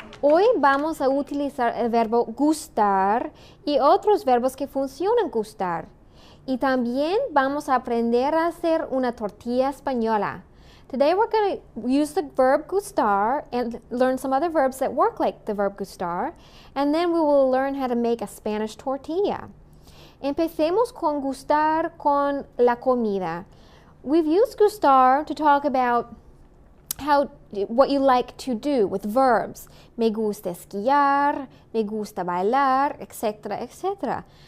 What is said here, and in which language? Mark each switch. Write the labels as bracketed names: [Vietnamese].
[Spanish] Hoy vamos a utilizar el verbo gustar y otros verbos que funcionan gustar. Y también vamos a aprender a hacer una tortilla española. [English] Today we're going to use the verb gustar and learn some other verbs that work like the verb gustar. And then we will learn how to make a Spanish tortilla. [Spanish] Empecemos con gustar con la comida. [English] We've used gustar to talk about what you like to do with verbs. [Spanish] Me gusta esquiar, me gusta bailar, etc., etc.